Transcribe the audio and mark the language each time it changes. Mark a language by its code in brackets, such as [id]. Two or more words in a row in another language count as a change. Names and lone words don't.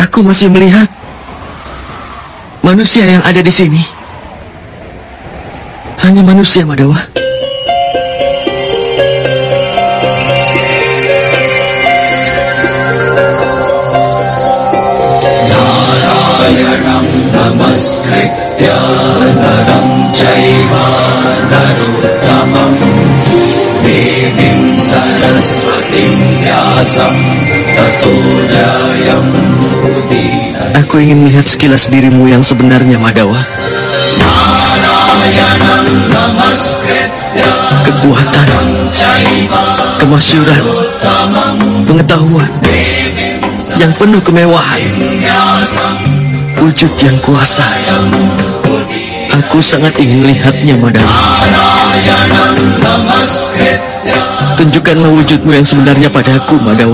[id] masih melihat manusia yang ada di sini. Hanya manusia, Madawa. [sa] नारायणं नमस्कृत्य नरं चैव नरोत्तमम् देवीं सरस्वतीं व्यासं ततो जयम् उदीन. [id] Aku ingin melihat sekilas dirimu yang sebenarnya, Madawa. [sa] नारायणं नमस्कृत्य [id] Kekuatan, kemasyuran, pengetahuan yang penuh kemewahan, wujud yang kuasa. Aku sangat ingin melihatnya, Madawa. Tunjukkanlah wujudmu yang sebenarnya padaku, Madawa.